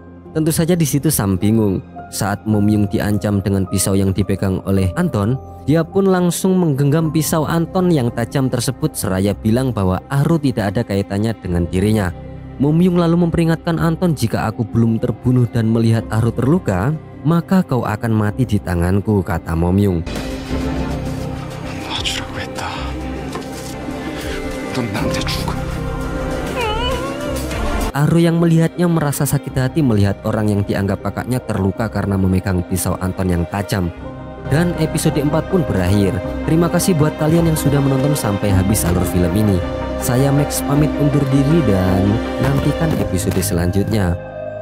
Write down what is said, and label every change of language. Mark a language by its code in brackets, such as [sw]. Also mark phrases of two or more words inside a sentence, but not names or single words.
[id] Tentu saja di situ Sam bingung. Saat Momyung diancam dengan pisau yang dipegang oleh Anton, dia pun langsung menggenggam pisau Anton yang tajam tersebut seraya bilang bahwa Aru tidak ada kaitannya dengan dirinya. Momyung lalu memperingatkan Anton, jika aku belum terbunuh dan melihat Aru terluka, maka kau akan mati di tanganku, kata Momyung. [ko] 놔주라고 했다. 넌 나한테 죽어. [id] Aru yang melihatnya merasa sakit hati melihat orang yang dianggap kakaknya terluka karena memegang pisau Anton yang tajam. Dan episode 4 pun berakhir. Terima kasih buat kalian yang sudah menonton sampai habis alur film ini. Saya Max pamit undur diri dan nantikan episode selanjutnya.